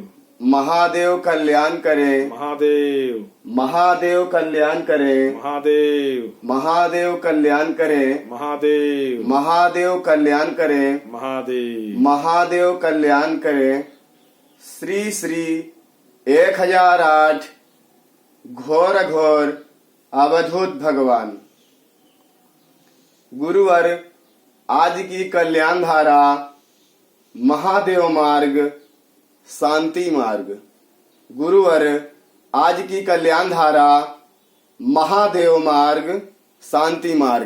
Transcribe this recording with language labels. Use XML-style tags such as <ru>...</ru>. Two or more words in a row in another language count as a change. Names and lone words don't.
<hi>महादेव कल्याण करे, महादेव महादेव कल्याण करे, महादेव महादेव कल्याण करे, महादेव महादेव कल्याण करे, महादेव महादेव कल्याण करे। श्री श्री 1008 घोर घोर अवधूत भगवान। गुरुवर आज की कल्याण धारा महादेव मार्ग शांति मार्ग। गुरुवर आज की कल्याण धारा महादेव मार्ग शांति मार्ग।</hi>